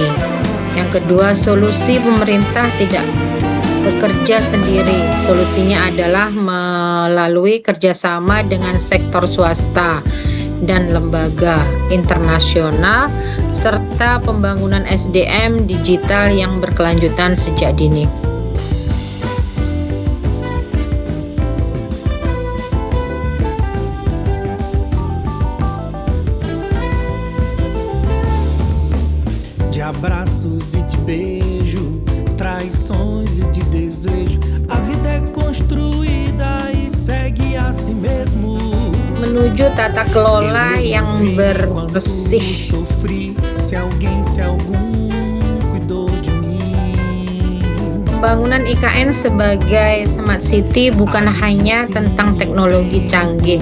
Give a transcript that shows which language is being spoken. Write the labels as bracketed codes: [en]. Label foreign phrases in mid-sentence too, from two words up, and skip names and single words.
[id] Yang kedua, solusi pemerintah tidak bekerja sendiri. Solusinya adalah melalui kerjasama dengan sektor swasta dan lembaga internasional serta pembangunan SDM digital yang berkelanjutan sejak dini. [pt] De abraços e de beijo, traições e de desejo, a vida é construída e segue a si mesmo. [id] Menuju tata kelola yang bersih. Pembangunan IKN sebagai [en] smart city [id] bukan hanya tentang teknologi canggih.